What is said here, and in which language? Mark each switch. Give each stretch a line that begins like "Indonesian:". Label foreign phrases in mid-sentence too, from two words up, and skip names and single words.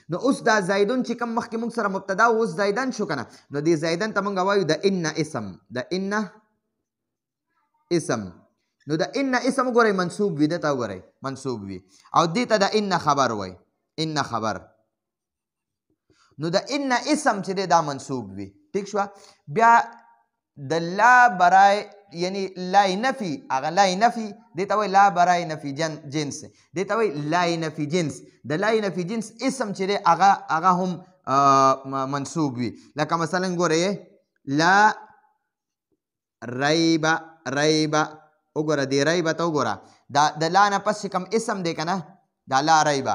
Pashto: نو اوس دا زیدون چې کوم مخکې موږ سره مبتدا و اوس زیدن شو که نه، نو دې زیدن ته موږ وایو د ان اسم، د ان اسم. نو د ان اسم وګورئ منصوب وي، دته وګورئ منصوب وي، او دې ته د ان خبر وایي، ان خبر. نو د ان اسم چې دی دا منصوب وي. ٹھیک شوه. بیا د لا برای یعنی لای نفي، هغه لای نفي دې ته وایي لا برای نفي جنس، دې ته وایي لای نفي جنس. د لای نفي جنس اسم چې دی هغه هم منصوب وي. لکه مثلا ګورئ
Arabic: لا ریب،
Pashto: ریب وګوره دې ریبه ته وګوره د لا نه پس چې کوم اسم دی که نه دا
Arabic: لا ریبه.